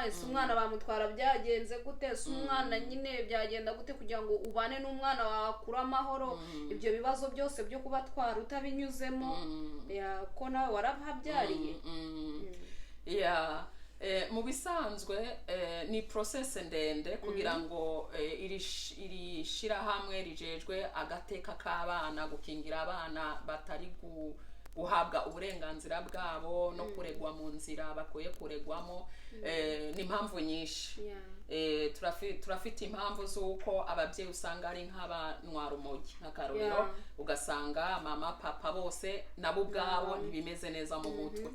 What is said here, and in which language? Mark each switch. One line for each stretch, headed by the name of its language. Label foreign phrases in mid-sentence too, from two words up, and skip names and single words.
Rundi: Ese umwana bamutwara byagenze gute? Ese umwana nyine byagenda gute kugira ngo ubane n'umwana wawe akure amahoro? Ibyo bibazo byose byo kubatwara utabinyuzemo ko nawe warahabyariye. Mu bisanzwe ni process ndende kugira ngo iri shirahamwe rijejwe agateka k'abana, gukingira abana batari guhabwa uburenganzira bwabo no kuregwa mu nzira bakwiye kuregwamo. Ni impamvu nyinshi. Turafite impamvu z'uko ababyeyi usanga ari nk'abantwara umogi nk'akarorero, ugasanga mama papa bose nabo ubwabo ntibimeze neza mu mutwe.